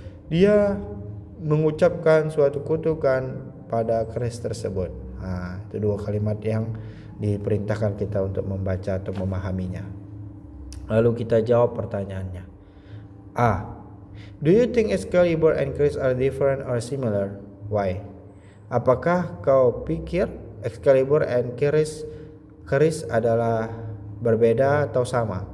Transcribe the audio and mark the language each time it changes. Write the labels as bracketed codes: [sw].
[id] Dia mengucapkan suatu kutukan pada keris tersebut. Itu dua kalimat yang diperintahkan kita untuk membaca atau memahaminya. Lalu kita jawab pertanyaannya. A. [en] Do you think Excalibur and Chris are different or similar? Why? [id] Apakah kau pikir Excalibur and Chris adalah berbeda atau sama?